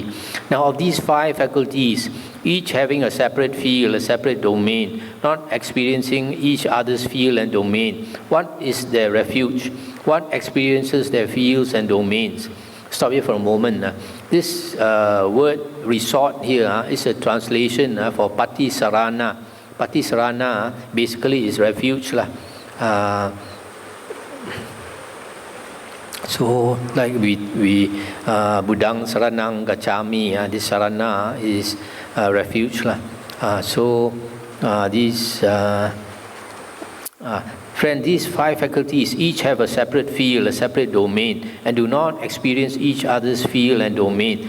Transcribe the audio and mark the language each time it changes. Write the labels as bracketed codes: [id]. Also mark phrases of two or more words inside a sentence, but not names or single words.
[en] Now, of these 5 faculties, each having a separate field, a separate domain, not experiencing each other's field and domain, what is their refuge? What experiences their fields and domains? Stop here for a moment. This word resort here is a translation for [pi] pati sarana. Pati sarana [en] basically is refuge. So, like we [pi] Buddhang Saranang Gacchami, [en] this Sarana is refuge. Friend, these five faculties each have a separate field, a separate domain, and do not experience each other's field and domain.